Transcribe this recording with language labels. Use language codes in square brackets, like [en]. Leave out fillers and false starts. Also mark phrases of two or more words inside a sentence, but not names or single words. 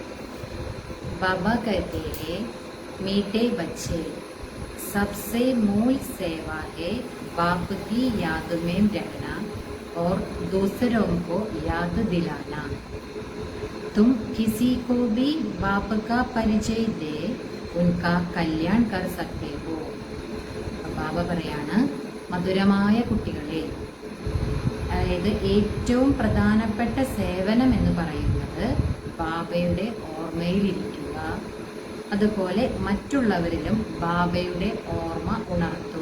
[hi] बाबा कहते हैं, मीठे बच्चे, सबसे मूल सेवा है बाप की याद में रहना और दूसरों को याद दिलाना। तुम किसी को भी बाप का परिचय दे उनका कल्याण कर सकते हो. [ml] ബാബ പറയാണ്, മധുരമായ കുട്ടികളെ, അതായത് ഏറ്റവും പ്രധാനപ്പെട്ട സേവനം എന്ന് പറയുന്നത് ബാബയുടെ ഓർമ്മയിലിരിക്കുക, അതുപോലെ മറ്റുള്ളവരിലും ബാബയുടെ ഓർമ്മ ഉണർത്തുക.